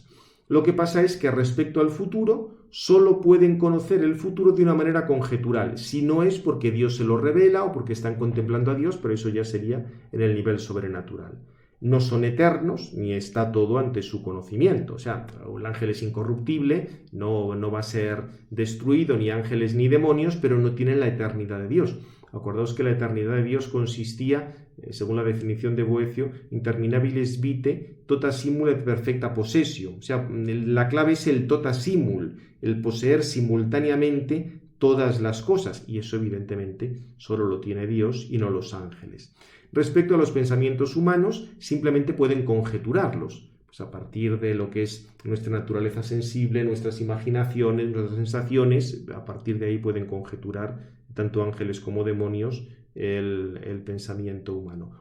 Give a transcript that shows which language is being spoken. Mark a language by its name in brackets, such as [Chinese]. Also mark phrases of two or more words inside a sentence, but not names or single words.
[Spanish] Lo que pasa es que respecto al futuro, solo pueden conocer el futuro de una manera conjetural, si no es porque Dios se lo revela o porque están contemplando a Dios, pero eso ya sería en el nivel sobrenatural. No son eternos, ni está todo ante su conocimiento. O sea, el ángel es incorruptible, no va a ser destruido, ni ángeles ni demonios, pero no tienen la eternidad de Dios. Acordaos que la eternidad de Dios consistía, según la definición de Boecio, [Latin] interminabilis vitae tota simul et perfecta possessio. [Spanish] O sea, la clave es el [Latin] tota simul, [Spanish] el poseer simultáneamente todas las cosas, y eso evidentemente solo lo tiene Dios y no los ángeles. Respecto a los pensamientos humanos, simplemente pueden conjeturarlos, pues a partir de lo que es nuestra naturaleza sensible, nuestras imaginaciones, nuestras sensaciones, a partir de ahí pueden conjeturar tanto ángeles como demonios el pensamiento humano.